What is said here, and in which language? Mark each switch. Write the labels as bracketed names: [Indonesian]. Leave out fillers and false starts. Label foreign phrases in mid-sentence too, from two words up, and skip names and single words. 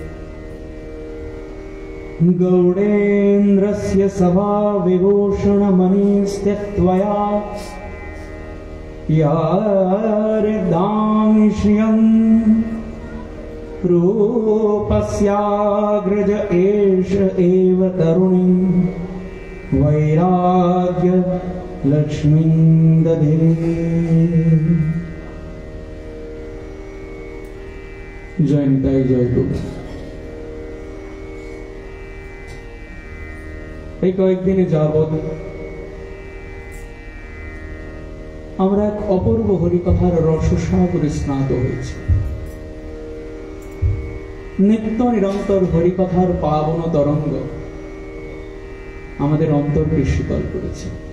[Sanskrit] गौडेन्द्रस्य सभा विभूषणमणिस्त्यक्त्वया यारिदां श्रियं रूपस्याग्रज एष एव तरुणीं वैराग्य लक्ष्मीं दधे। जय निताई जय गुरु। [Bangla] এই কয়েকদিনে যাবৎ আমরা এক অপূর্ব হরিকথার রসসাগরে স্নাত হয়েছি। নিত্য নিরন্তর হরিকথার পাবন তরঙ্গ আমাদের অন্তরকে শীতল করেছে।